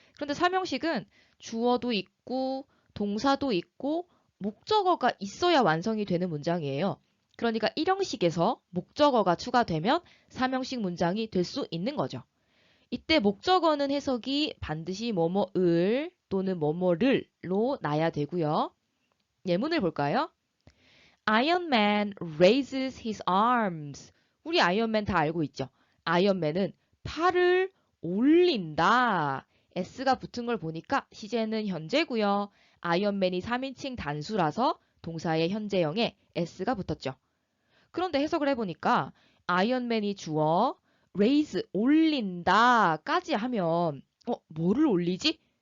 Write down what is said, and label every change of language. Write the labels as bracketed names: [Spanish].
[Korean] 그런데 3형식은 주어도 있고 동사도 있고 목적어가 있어야 완성이 되는 문장이에요. 그러니까 1형식에서 목적어가 추가되면 3형식 문장이 될 수 있는 거죠. 이때 목적어는 해석이 반드시 뭐뭐을 또는 뭐뭐를로 나야 되고요. 예문을 볼까요? [English] Iron Man raises his arms. [Korean] 우리 아이언맨 다 알고 있죠? 아이언맨은 팔을 올린다. S가 붙은 걸 보니까 시제는 현재고요. 아이언맨이 3인칭 단수라서 동사의 현재형에 S가 붙었죠. 그런데 해석을 해보니까 아이언맨이 주어 raise 올린다까지 하면 뭐를 올리지?